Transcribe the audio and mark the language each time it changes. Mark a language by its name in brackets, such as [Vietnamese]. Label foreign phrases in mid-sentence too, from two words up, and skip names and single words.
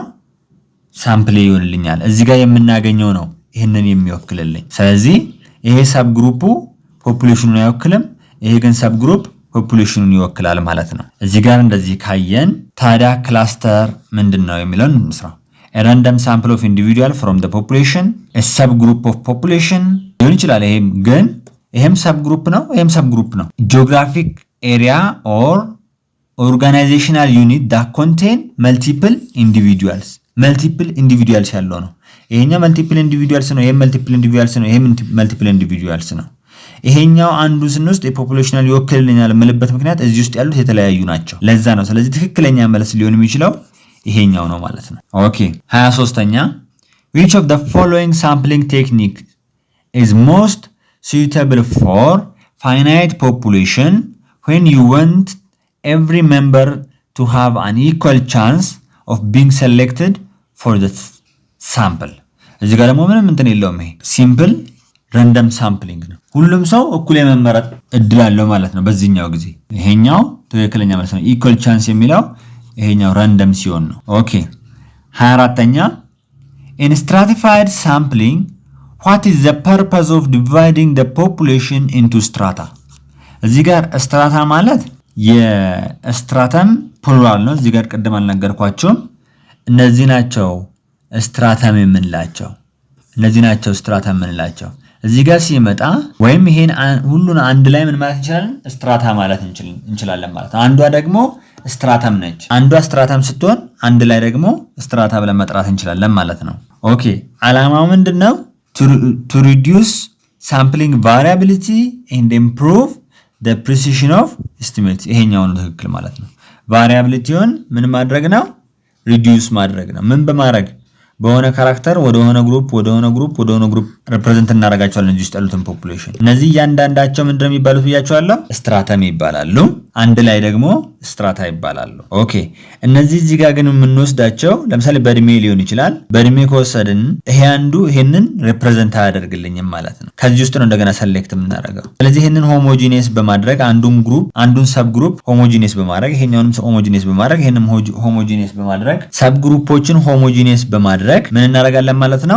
[Amharic] ሳምፕል ይሆንልኛል። እዚህ ጋር የምናገኘው ነው ይሄንን የሚወክልልኝ። ስለዚህ ይሄ [English] sub group population [Amharic] አይወክልም፣ ይሄ ግን [English] sub group population [Amharic] ይወክላል ማለት ነው። እዚህ ጋር እንደዚህ ካየን ታዲያ ክላስተር ምንድነው የሚለውን እንስራው። [English] a random sample of individual from the population a subgroup of population [Amharic] ሊሆን ይችላል። ይሄም subgroup ነው። [English] geographic area or organizational unit that contain multiple individuals [Amharic] ያለው ነው። ይሄኛው [English] multiple individuals [Amharic] ነው፣ ይሄ [English] multiple individuals [Amharic] ነው፣ ይሄ [English] መልቲፕል [Amharic] ኢንዲቪጁዋልስ ነው። ይሄኛው አንዱ ስንወስድ የፖፑሌሽናል ይወክልልኛል የምልበት ምክንያት እዚህ ውስጥ ያሉት የተለያዩ ናቸው። ለዛ ነው። ስለዚህ ትክክለኛ መልስ ሊሆን የሚችለው ይሄኛው ነው ማለት ነው። ኦኬ 23ኛ [English] which of the following sampling technique is most suitable for finite population when you want every member to have an equal chance of being selected for the sample? [Amharic] እዚህ ጋር ደግሞ ምንም እንትን የለውም። ይሄ [English] simple random sampling [Amharic] ነው። ሁሉም ሰው እኩል የመመረጥ እድል አለው ማለት ነው በዚህኛው ጊዜ። ይሄኛው ትክክለኛ መልስ ነው። [English] equal chance [Amharic] የሚለው ይሄኛው ረንደም ሲሆን ነው። ኦኬ 24ኛ [English] in stratified sampling what is the purpose of dividing the population into strata? [Amharic] እዚህ ጋር ስትራታ ማለት የስትራተም ፕሉራል ነው። እዚህ ጋር ቀደም አልነገርኳችሁም። እነዚህ ናቸው ስትራተም የምንላቸው። እነዚህ ናቸው ስትራተም የምንላቸው። እዚህ ጋር ሲመጣ ወይም ይሄን ሁሉን አንድ ላይ ምን ማለት እንችላለን? ስትራታ ማለት እንችላለን ማለት ነው። አንዷ ደግሞ ስትራተም ነች። አንዷ ስትራተም ስትሆን አንድ ላይ ደግሞ ስትራታ ብለን መጥራት እንችላለን ማለት ነው። ኦኬ ዓላማው ምንድነው? [English] to reduce sampling variability and improve the precision of estimates። [Amharic] ይሄኛው ነው ትክክል ማለት ነው። ቫሪያቢሊቲውን ምን ማድረግ ነው? ሪዲዩስ ማድረግ ነው። ምን በማድረግ በሆነ ካራክተር ወደ ሆነ ግሩፕ ሪፕሬዘንት እናደርጋቸዋለን እዚህ ውስጥ ያሉትን ፖፑሌሽን። እነዚህ እያንዳንዳቸው ምንድነው የሚባሉት ብያቸዋለሁ? ስትራተም ይባላሉ። አንድ ላይ ደግሞ ስትራታ ይባላሉ። ኦኬ እነዚህ እዚህ ጋር ግን የምንወስዳቸው ለምሳሌ በእድሜ ሊሆን ይችላል። በእድሜ ከወሰድን ይሄ አንዱ ይሄንን ሪፕሬዘንት አያደርግልኝም ማለት ነው። ከዚህ ውስጥ ነው እንደገና ሰሌክት የምናደርገው። ስለዚህ ይሄንን ሆሞጂኒየስ በማድረግ አንዱን [English] sub group homogeneous [Amharic] በማድረግ ይሄኛውንም ሆሞጂኒየስ በማድረግ ይሄንም ሆሞጂኒየስ በማድረግ [English] sub groups homogeneous [Amharic] በማድረግ ምን እናደርጋለን ማለት ነው?